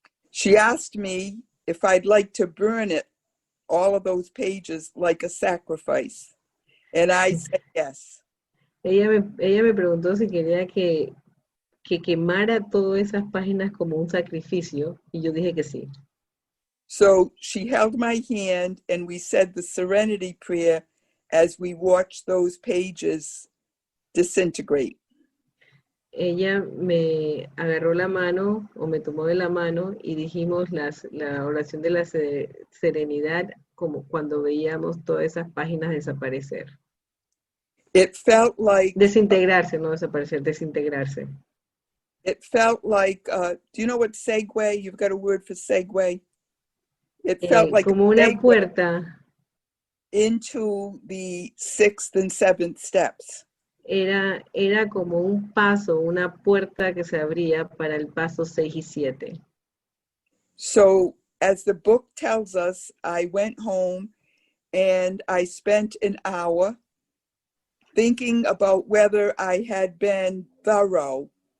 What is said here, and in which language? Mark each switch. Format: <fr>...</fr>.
<en>She asked me if I'd like to burn it, all of those pages, like a sacrifice. And I said yes.</en> <es>Ella me preguntó si quería que quemara todas esas páginas como un sacrificio, y yo dije que sí.</es> <en>So she held my hand and we said the serenity prayer as we watched those pages disintegrate.</en> <es>Ella me agarró la mano o me tomó de la mano y dijimos la oración de la serenidad como cuando veíamos todas esas páginas desaparecer.</es> <en>It felt like...</en> <es>Desintegrarse, no desaparecer, desintegrarse.</es> <en>It felt like, do you know what segue? You've got a word for segue? It felt like</en> <es>como una puerta</es> <en>into the 6th and 7th steps.</en> <es>Era como un paso, una puerta que se abría para el paso 6 y 7.</es> <en>So, as the book tells us, I went home and I spent an hour thinking about whether I had been thorough.</en>